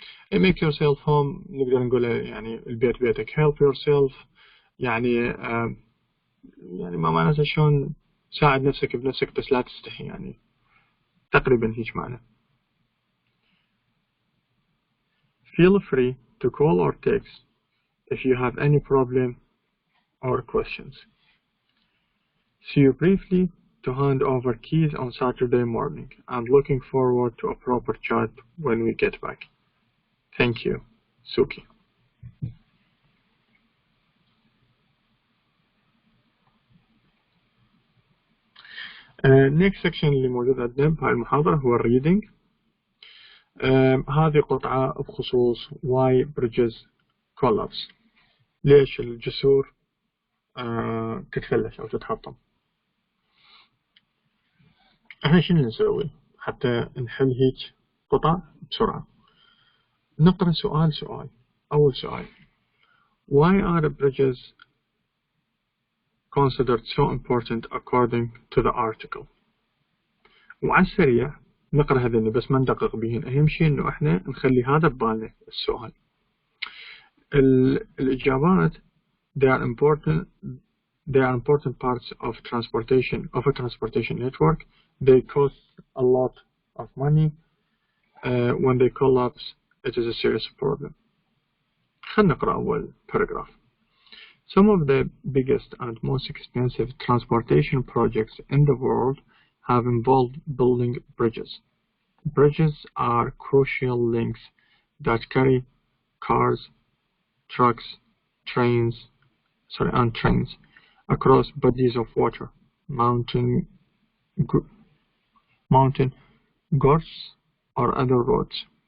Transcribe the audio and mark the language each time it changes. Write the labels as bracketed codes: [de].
[en] make yourself home [ar] نقدر نقول يعني البيت بيتك. [en] help yourself [ar] يعني يعني ما معناته شلون ساعد نفسك بنفسك بس لا تستحي، يعني تقريبا هيك معنى. [en] feel free to call or text if you have any problem or questions. See you briefly to hand over keys on Saturday morning. I'm looking forward to a proper chat when we get back. Thank you, Suki. next section [ar] اللي موجود عندنا بهاي المحاضرة هو الريدنج. هذه قطعة بخصوص [en] why bridges collapse. [ar] ليش الجسور تتفلش أو تتحطم. احنا شنو نسوي حتى نحل هيك قطع بسرعة؟ نقرأ سؤال سؤال. أول سؤال: [en] Why are bridges considered so important according to the article؟ [ar] وعلى السريع نقرأ هذين بس ما ندقق بهن. أهم شيء إنه إحنا نخلي هذا ببالنا السؤال. الإجابات [en] they are important parts of a transportation network. They cost a lot of money. When they collapse, it is a serious problem. [ar] خلنا نقرأ أول paragraph. [en] Some of the biggest and most expensive transportation projects in the world have involved building bridges. Bridges are crucial links that carry cars, trucks, and trains across bodies of water, mountain gorges, or other roads.